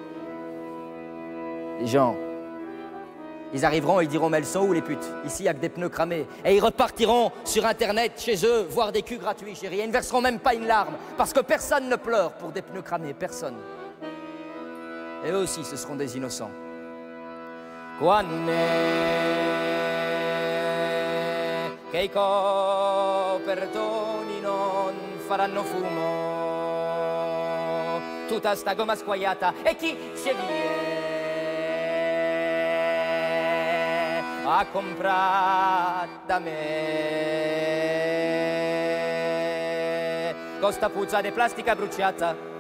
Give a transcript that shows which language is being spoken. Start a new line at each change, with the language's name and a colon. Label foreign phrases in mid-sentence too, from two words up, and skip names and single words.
French: Les gens. Ils arriveront et ils diront, mais elles sont où les putes? Ici, il n'y a que des pneus cramés. Et ils repartiront sur Internet, chez eux, voir des culs gratuits, chérie. Et ils ne verseront même pas une larme, parce que personne ne pleure pour des pneus cramés, personne. Et eux aussi, ce seront des innocents.
Italian: Quanne che i copertoni non faranno fumo, tutta sta gomma squagliata e chi ci viene a comprare da me con sta puzza di plastica bruciata.